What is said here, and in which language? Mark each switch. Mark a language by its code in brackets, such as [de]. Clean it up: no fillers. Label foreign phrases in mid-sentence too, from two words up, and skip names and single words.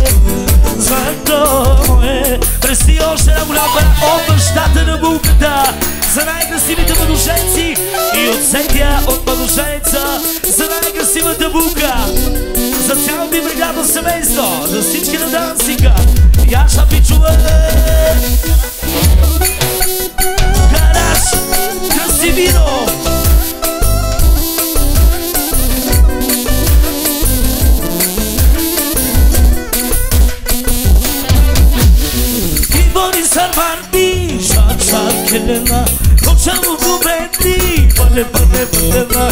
[bg] Злато е, предстои още една голяма пара от бащата на булката, за най-красивите младоженци и от всеки от младоженца, за най-красивата булка, за цялото и бригадно семейство, за всички на дансинга. Яша Пичува, Гараж, Красивино. Ивони Сарванди, Шача Келена, Кочамо Губенди, Пане,